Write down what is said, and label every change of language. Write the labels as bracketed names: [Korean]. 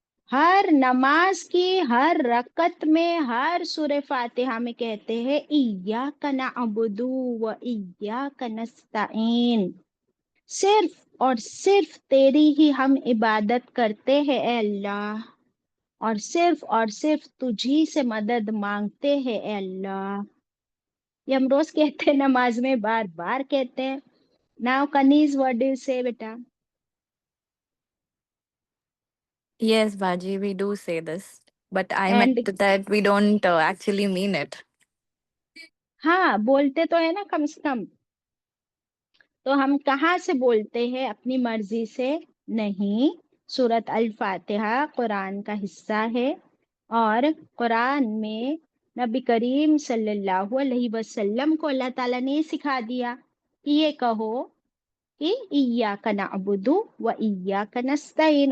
[Hindi] हर नमाज की हर रकत में हर सूरह फातिहा में कहते हैं [Arabic] इय्याका नअबुदु व इय्याका नस्तईन, [Hindi] सिर्फ और सिर्फ तेरी ही हम इबादत करते हैं ए अल्लाह, और सिर्फ तुझी से मदद मांगते हैं ए अल्लाह। ये हम रोज कहते हैं, नमाज में बार बार कहते हैं। [English] now [Hindi] कनीज, [English] what do you say [Hindi] बेटा? [English] Yes बाजी, we do say this, but I and meant that we don't actually mean it. [Hindi] हाँ, बोलते तो है ना कम से कम। तो हम कहाँ से बोलते हैं? अपनी मर्जी से नहीं। सूरत अल फातिहा कुरान का हिस्सा है, और कुरान में नबी करीम सल्लल्लाहु अलैहि वसल्लम को अल्लाह ताला ने सिखा दिया कि ये कहो कि [Arabic] इय्याका नअबुदु व इय्याका नस्तईन।